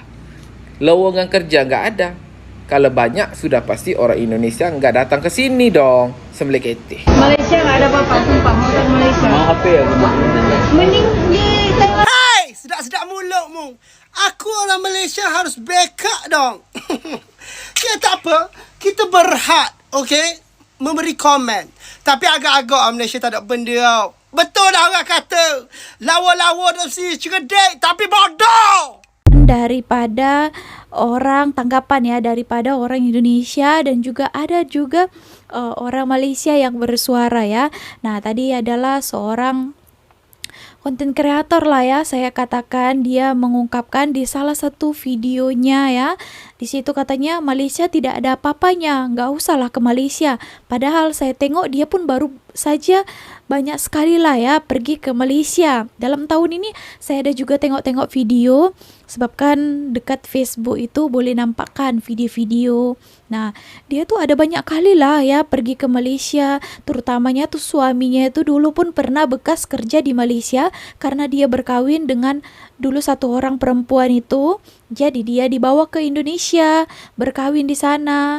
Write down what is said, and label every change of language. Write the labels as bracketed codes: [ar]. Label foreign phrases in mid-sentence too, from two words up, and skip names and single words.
[id] Lowongan kerja enggak ada. Kalau banyak, sudah pasti orang Indonesia enggak datang ke sini dong. Sembelih ketih. Malaysia nggak ada apa-apa, sumpah. Orang Malaysia. HP ya. Mending di Taiwan. [ms] Hai, sedap-sedap mulutmu. Aku orang Malaysia harus backup dong. Ya tak apa, kita berhak, okay, memberi komen. Tapi agak-agak Malaysia tak ada benda tau. Betul dah orang kata, lawa-lawa dah si cerdik tapi bodoh. Daripada orang tanggapan ya, daripada orang Indonesia dan juga ada juga orang Malaysia yang bersuara ya. Nah, tadi adalah seorang konten kreator lah ya, saya katakan. Dia mengungkapkan di salah satu videonya ya, di situ katanya Malaysia tidak ada apa-apanya, nggak usahlah ke Malaysia. Padahal saya tengok dia pun baru saja banyak sekali lah ya pergi ke Malaysia. Dalam tahun ini saya ada juga tengok-tengok video, sebabkan dekat Facebook itu boleh nampakkan video-video. Nah, dia tuh ada banyak kali lah ya pergi ke Malaysia. Terutamanya tuh suaminya itu dulu pun pernah bekas kerja di Malaysia, karena dia berkawin dengan dulu satu orang perempuan itu. Jadi dia dibawa ke Indonesia, berkawin di sana.